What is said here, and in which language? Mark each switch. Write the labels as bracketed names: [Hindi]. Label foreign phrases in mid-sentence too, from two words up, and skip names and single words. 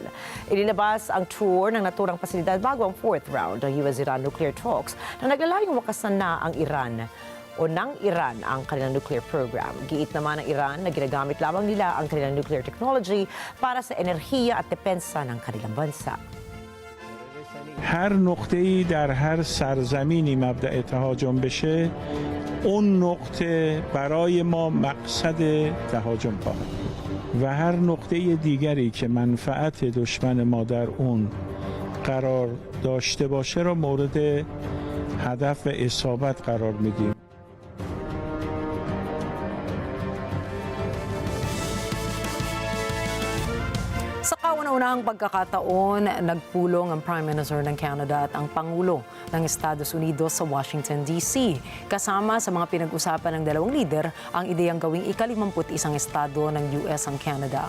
[Filipino] Inilabas ang tour ng naturang pasilidad bago ang [English] fourth round [Filipino] ng [English] US-Iran nuclear talks [Filipino] na naglalayong wakasan na ang Iran o ng Iran ang kanilang [English] nuclear program. [Filipino] Giit naman ng Iran na ginagamit lamang nila ang kanilang [English] nuclear technology [Filipino] para sa enerhiya at depensa ng kanilang bansa. [Persian] هر نقطه‌ای در هر سرزمینی مبدأ تهاجم بشه اون نقطه برای ما مقصد تهاجم خواهد و هر نقطه دیگری که منفعت دشمن ما در اون قرار داشته باشه را مورد هدف و اصابت قرار میدیم. [Filipino] Sa kauna-una kauna-unahang pagkakataon, nagpulong ang [English] Prime Minister [Filipino] ng Canada at ang Pangulo ng Estados Unidos sa Washington, D.C. Kasama sa mga pinag-usapan ng dalawang lider ang ideyang gawing ika-51 estado ng US ang Canada.